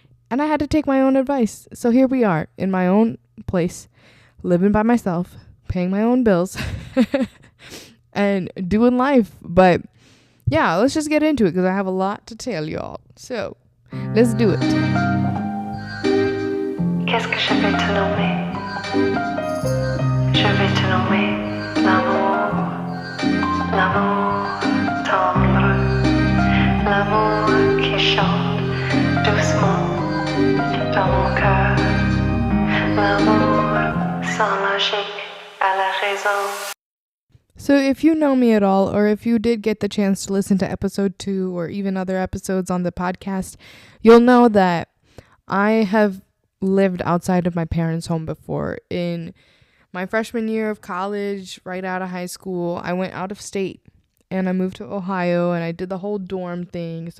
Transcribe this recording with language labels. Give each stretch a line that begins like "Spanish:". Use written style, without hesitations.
English: And I had to take my own advice. So here we are in my own place, living by myself, paying my own bills and doing life. But yeah, let's just get into it because I have a lot to tell y'all. So let's do it.
French: Qu'est-ce que je vais te nommer? Je vais te nommer l'amour. L'amour tendre, l'amour qui chante doucement dans mon cœur, l'amour sans logique à la raison.
English: So if you know me at all, or if you did get the chance to listen to episode 2 or even other episodes on the podcast, you'll know that I have lived outside of my parents' home before. In my freshman year of college, right out of high school, I went out of state and I moved to Ohio and I did the whole dorm thing.